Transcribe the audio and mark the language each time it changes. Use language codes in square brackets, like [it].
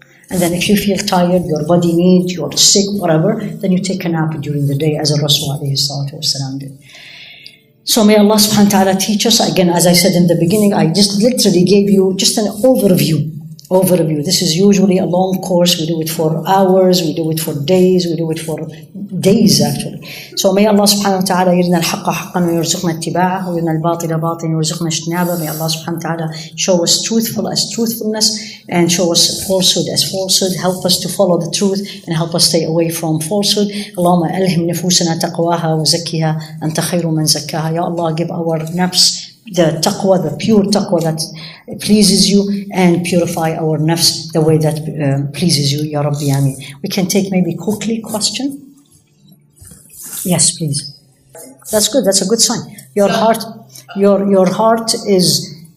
[en] And then if you feel tired, your body needs, you're sick, whatever, then you take a nap during the day as a Rasul alayhi salatu wasalam did. So may Allah subhanahu wa ta'ala teach us. Again, as I said in the beginning, I just literally gave you just an overview. This is usually a long course. We do it for hours, we do it for days, we do it for days actually. So may [ar] Allah subhanahu wa ta'ala يرنا الحق حقا ويرزقنا اتباعه ويرنا الباطل باطلا ويرزقنا اجتنابه. [en] May Allah subhanahu wa ta'ala show us truthful as truthfulness and show us falsehood as falsehood. Help us to follow the truth and help us stay away from falsehood. [ar] اللهم ألهم نفوسنا تقواها وزكها أنت خير من زكاها. [en] Ya Allah, give our nafs the taqwa, the pure taqwa that pleases you, and purify our nafs the way that pleases you, Ya Rabbi Ameen. We can take maybe quickly question. Yes, please. That's good. That's a good sign. Your heart is.